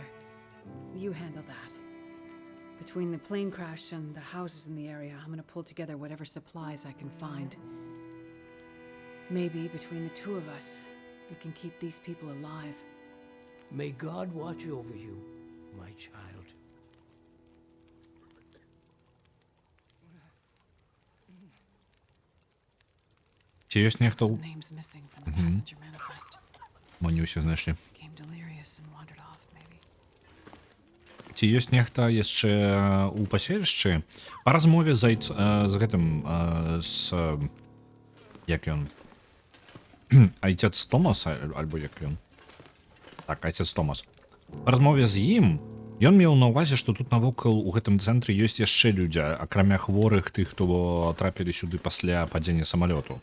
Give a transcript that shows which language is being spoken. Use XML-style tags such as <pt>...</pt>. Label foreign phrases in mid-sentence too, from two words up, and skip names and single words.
<en>You handle that. Between the plane crash and the houses in the area, I'm gonna pull together whatever supplies I can find. Maybe between the two of us, we can keep these people alive. May God watch over you, my child.</en> <be>Ці ёсць нехто</be> <en>Some names missing from the passenger manifest.</en> <be>Мо не ўсё знайшлі.</be> <en>Became delirious and wandered off, maybe.</en> <be>Ці ёсць нехта яшчэ ў паселішчы? Па размове з гэтым, як ён? Айцец Томас, альбо як ён? Так, айцец Томас. Па размове з ім, ён меў на ўвазе, што тут навокал у гэтым цэнтры ёсць яшчэ людзі, акрамя хворых, тых, хто трапілі сюды пасля падзення самалёту.</be>